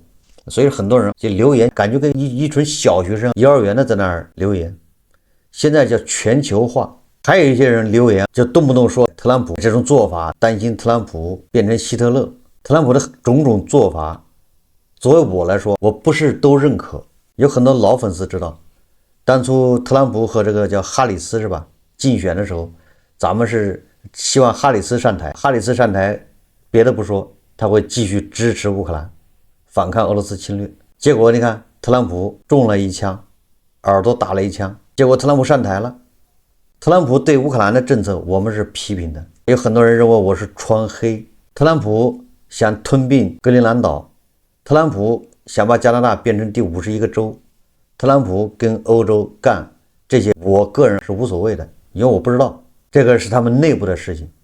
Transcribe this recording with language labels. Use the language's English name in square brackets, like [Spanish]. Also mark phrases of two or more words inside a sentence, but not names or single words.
[Chinese] 所以很多人就留言，感覺跟一群小學生、幼兒園的在那兒留言。現在叫全球化，還有一些人留言就動不動說特朗普這種做法，擔心特朗普變成希特勒。特朗普的種種做法，作為我來說，我不是都認可。有很多老粉絲知道，当初特朗普和这个叫哈里斯是吧，競選的時候，咱們是希望哈里斯上台。哈里斯上台，別的不說，他會繼續支持烏克蘭，反抗俄羅斯侵略。結果你看，特朗普中了一槍，耳朵打了一槍，結果特朗普上台了。特朗普對烏克蘭的政策，我們是批評的。有很多人認為我是川黑。特朗普想吞併格陵蘭島，特朗普想把加拿大變成第51個州，特朗普跟歐洲幹這些，我個人是無所謂的，因為我不知道，這個是他們內部的事情。